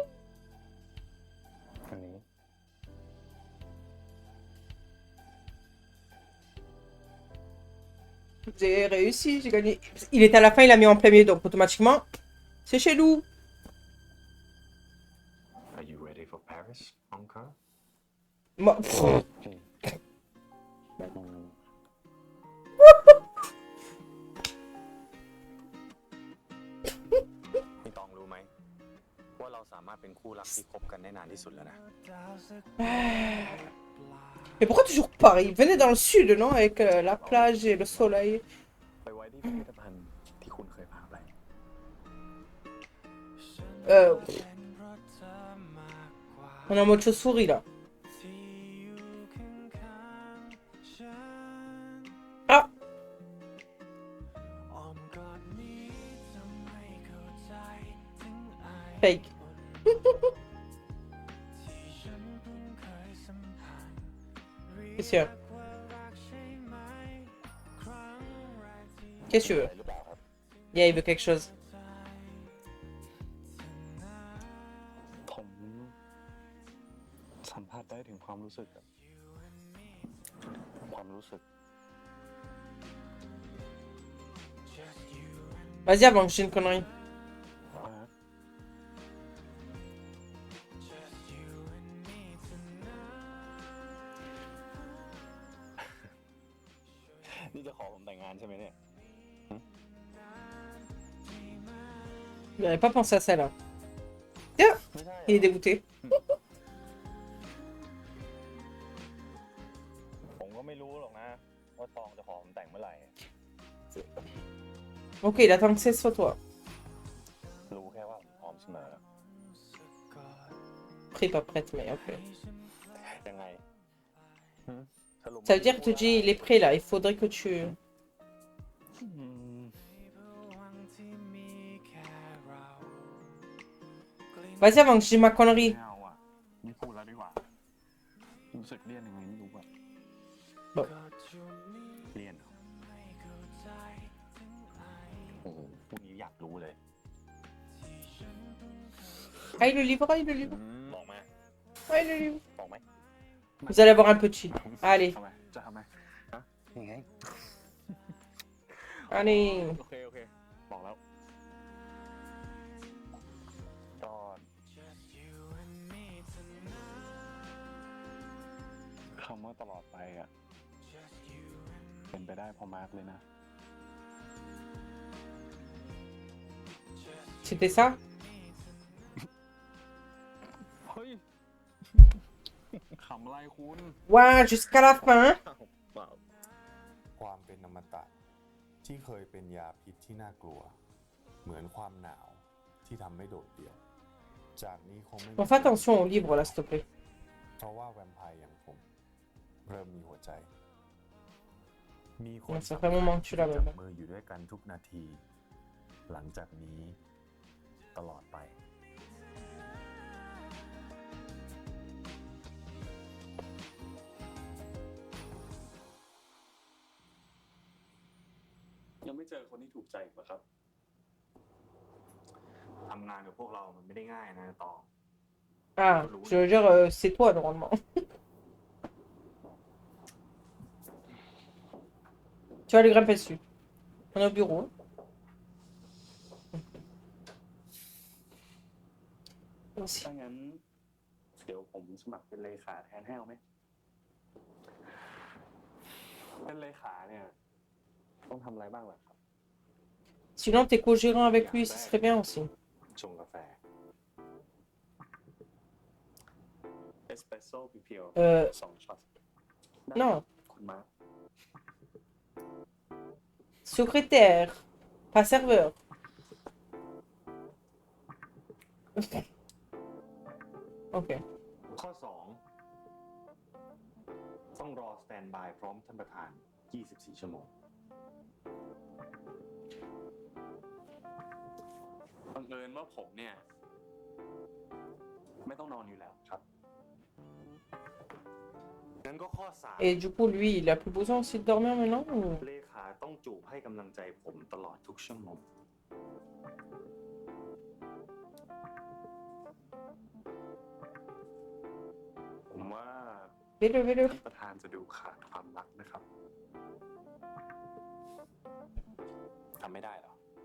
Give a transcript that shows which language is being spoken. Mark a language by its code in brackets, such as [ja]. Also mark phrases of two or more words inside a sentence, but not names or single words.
[th] อันนี้ [fr] J'ai réussi, j'ai gagné. Il était à la fin, il a mis en premier, donc automatiquement, c'est chez nous. [en] Are you ready for Paris, encore? [fr] Moi, pff, [th] พี่ตองรู้ไหมว่าเราสามารถเป็นคู่รักที่คบกันได้นานที่สุดแล้วนะ [fr] Mais pourquoi toujours Paris? Venez dans le sud, non? Avec la plage et le soleil. [th] ไปไว้ที่พิพิธภัณฑ์ที่คุณเคยพาไป [fr] On est en mode chauve-souris là. Ah! Fake. C'est sûr. Qu'est-ce que tu veux? Yeah, il veut quelque chose. [th] ผมสัมผัสได้ถึงความรู้สึกอะความรู้สึก [fr] Vas-y, avant que je dise une connerie. [th] นี่จะขอผมแต่งงานใช่ไหมเนี่ย [fr] J'avais pas pensé à ça là. Tiens, [th] ไม่ใช่ [fr] il est dégoûté. [th] ผมก็ ก็ไม่รู้หรอกนะว่าตองจะขอผมแต่งเมื่อไหร่ [fr] Ok, il attend que c'est sur toi. [th] รู้แค่ว่าผมพร้อมเสมอ [fr] Prêt, pas prête, mais ok. [th] ยังไงสรุป [fr] Ça veut dire que tu dis, il est prêt là, il faudrait que tu... Vas-y, avant que je dise ma connerie. [th] ไม่เอาอ่ะไม่พูดแล้วดีกว่ารู้สึกเลี่ยนยังไงไม่รู้อ่ะ [fr] Bon. [th] เลี่ยนเหรอโอ้โหพวกนี้อยากรู้เลย [fr] Ah, il le livre, ah, il le livre. [th] บอกมา [fr] Ah, il le livre. [th] บอกไหม [fr] Vous allez avoir un petit. Allez, [th] ทำไมจะทำไมฮะยังไง [fr] allez. [th] โอเคโอเคบอกแล้วก็คำว่าตลอดไปอ่ะเป็นไปได้เพอมาร์กเลยนะ [fr] C'était ça? [th] เฮ้ย ขำอะไรคุณ [fr] Ouais, jusqu'à la fin. [th] ความเป็นอมตะที่เคยเป็นยาพิษที่น่ากลัว เหมือนความหนาวที่ทำให้โดดเดี่ยว จากนี้คงไม่มี [fr] Bon, fais attention au livre là, s'il te plaît. [th] เพราะว่าแวมไพร์อย่างผมเริ่มมีหัวใจ มีคน [fr] Ouais, ça fait un moment que tu l'as [th] จับ [fr] même. [th] มืออยู่ด้วยกันทุกนาที หลังจากนี้ตลอดไป ยังไม่เจอคนที่ถูกใจอีกเหรอครับทำงานกับพวกเรามันไม่ได้ง่ายนะตอง [fr] Ah, je veux dire, c'est toi normalement. Tu vas lui grimper dessus. On est au bureau. Aussi. [th] ถ้างั้นเดี๋ยวผมสมัครเป็นเลขาแทนให้เอาไหมเป็นเลขาเนี่ยต้องทำอะไรบ้างล่ะครับ [fr] Sinon, t'es co-gérant avec lui, ce serait bien aussi. [th] ชงกาแฟเอสเปรสโซ่เพียวๆ2 ช็อต [fr] Non. [th] คุณมาร์ค [fr] Secrétaire, pas serveur. Ok. [th] ข้อ 2 ต้องรอสแตนบายพร้อมท่านประธาน 24 ชั่วโมงบังเอิญว่าผมเนี่ย ไม่ต้องนอนอยู่แล้วครับงั้นก็ข้อ [fr] Et du coup, lui, il a plus besoin aussi de dormir maintenant ou... [th] 3 เลขาต้องจูบให้กำลังใจผมตลอดทุกชั่วโมงผมว่า [fr] Vélo, vélo. [th] ท่านประธานจะดูขาดความรักนะครับทำไม่ได้หรอ